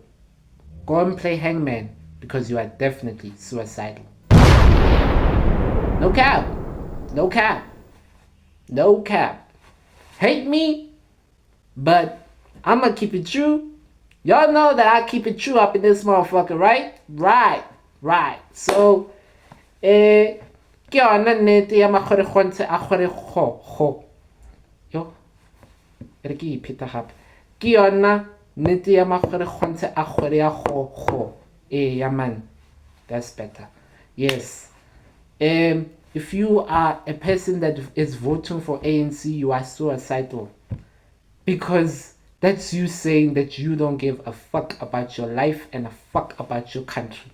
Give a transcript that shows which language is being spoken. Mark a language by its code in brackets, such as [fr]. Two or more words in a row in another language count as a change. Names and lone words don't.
[en] Go and play hangman because you are definitely suicidal. No cap. No cap. No cap. Hate me, but I'ma keep it true. Y'all know that I keep it true up in this motherfucker, right? Right. So, [nso] ke yona nnete ya makgorekgontshe a kgorekgogo. Yo, re ke ipheta gape. Ke yona nnete ya makgorekgontshe a kgoreagogo. [en] Yeah, man. That's better. Yes. If you are a person that is voting for ANC, you are suicidal. Because that's you saying that you don't give a fuck about your life and a fuck about your country.